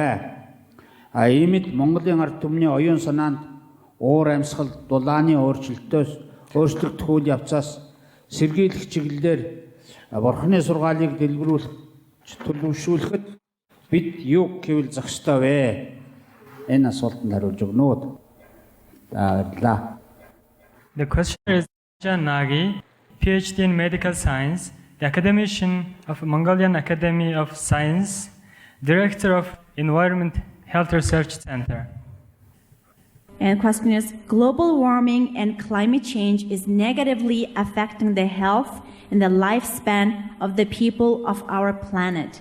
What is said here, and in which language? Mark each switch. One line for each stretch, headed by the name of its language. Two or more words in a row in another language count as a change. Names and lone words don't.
Mongolian: Иймд Монголын ард түмний оюун санаанд уур амьсгал дулааны өөрчлөлтөх үйл явцаас сэргийлэх чиглэлээр Бурхны сургаалыг дэлгэрүүлж төлөвшүүлэхэд бид юу гэвэл зах ёстой вэ? Энэ асуултанд хариулж өгнө үү? Баярлалаа.
English: The question is Jan Nagi, PhD in Medical Science, the academician of Mongolian Academy of Science, Director of Environment Health Research Center. And question is, global warming and climate change is negatively affecting the health and the lifespan of the people of our planet.